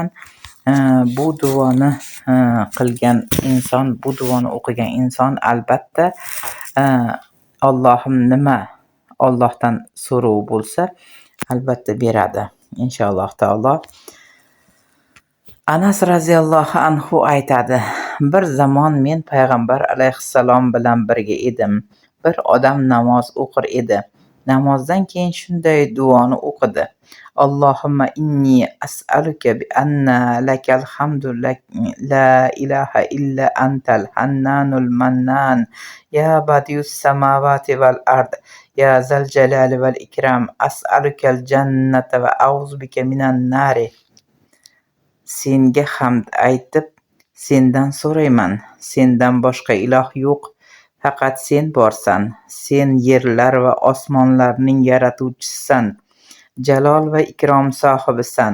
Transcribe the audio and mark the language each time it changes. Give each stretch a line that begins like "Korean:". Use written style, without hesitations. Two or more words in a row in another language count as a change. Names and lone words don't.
Uzbek: Bu duoni qilgan inson, bu duoni o'qigan inson albatta Allohdan so'ruv bo'lsa, albatta beradi inshaalloh taolo. Anas
Arabic: رضي الله عنه
Uzbek: aytadi: bir zamon men payg'ambar alayhissalom bilan birga edim. Bir odam namoz o'qir edi. Namozdan keyin shunday duoni o'qidi:
Arabic: اللهم إني أسألك بأن لك الحمد لا إله إلا أنت الحنان المنان يا بديع السماوات والأرض يا ذا الجلال والإكرام أسألك الجنة وأعوذ بك من النار.
Uzbek: Senga hamd aytib, sendan so'rayman. Sendan boshqa iloh yo'q. Faqat sen borsan. Sen yerlar va osmonlarning yaratuvchisisan. Jalol va ikrom sohibisan.